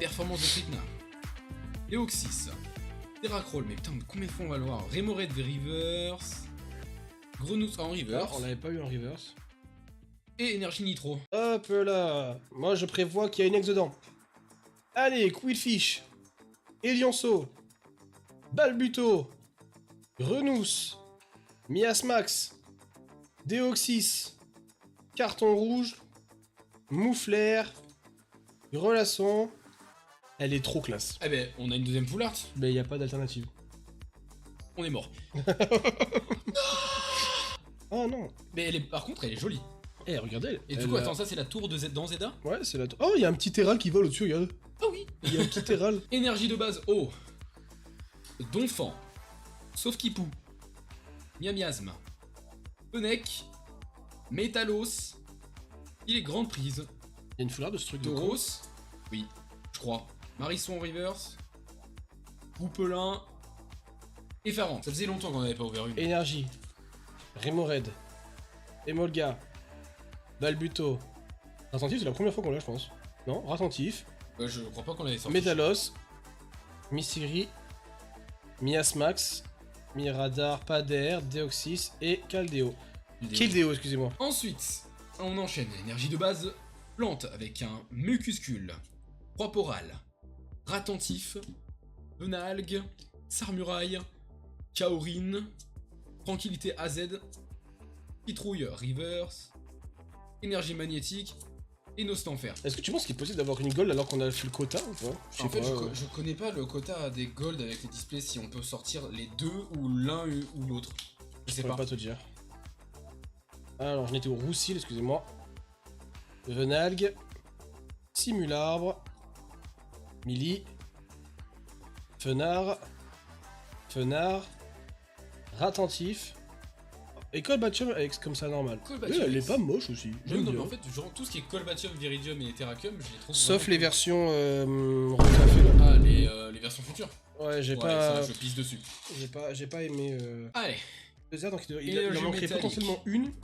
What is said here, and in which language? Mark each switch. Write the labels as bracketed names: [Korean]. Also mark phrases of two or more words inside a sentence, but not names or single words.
[French] Performance de Tripna. Léoxys. Terracroll, mais putain, combien de fois on va le voir? Remoraid de Reverse. Grenousse en Ah, Reverse. on l'avait pas eu en reverse. Et Énergie Nitro. Hop là. Moi, je prévois qu'il y a une ex dedans. Allez, Quillfish. Elianceau. Balbuto. Grenousse. Miasmax. Déoxys. Carton rouge. Mouflaire. Relasson. Elle est trop classe. Eh ben, on a une deuxième [English] full art. [French] Mais il n'y a pas d'alternative. On est mort. Oh non. Mais elle est, par contre, elle est jolie. Eh, regardez. Et du coup, attends, ça c'est la tour de Z dans Zelda? Ouais, c'est la... Oh, il y a un petit terral qui vole au-dessus, regarde. Ah oui. Il y a un petit terral. Énergie de base eau. Donphan. Sauf Kipou. Miamiasme. Penek. Métalos. Il est grande prise. Il y a une foulard de ce truc de con. Tauros. Oui, je crois. Marisson en reverse. Poupelin. Effarant. Ça faisait longtemps qu'on n'avait pas ouvert une. Énergie. Remoraid. Emolga. Balbuto. Ratentif, c'est la première fois qu'on l'a, je pense. Non, Ratentif. Je crois pas qu'on l'avait sorti. Métalos. Misiri. Miasmax. Miradar, Pader, Deoxys et Caldeo. Kildeo, excusez-moi. Ensuite, on enchaîne. Énergie de base plante avec un mucuscule. Proporal. Ratentif. Benalgue. Sarmuraille. Kaorin. Tranquillité AZ. Pitrouille Reverse. Énergie magnétique. Et Nostanfer. Est-ce que tu penses qu'il est possible d'avoir une gold alors qu'on a fait le quota ou pas? Je sais En fait, pas, je connais pas le quota des gold avec les displays, si on peut sortir les deux ou l'un ou l'autre. Je sais pourrais pas. pas te dire. Alors, j'en étais au Roussil, excusez-moi. Venalgue. Simularbre. Milli. Fenard. Ratentif. Et Colbatium avec comme ça normal. Colbatium, Elle est pas moche aussi. Oui, J'aime non, mais bien. en fait, genre, tout ce qui est Colbatium, Viridium et Terracum, je les trouve. Sauf vraiment les cool. versions recafées là. Ah, les versions futures. Ouais, j'ai Ouais, pas. ça, je pisse dessus. J'ai pas aimé. Allez, Donc il Énergie en manquerait métallique. potentiellement une ou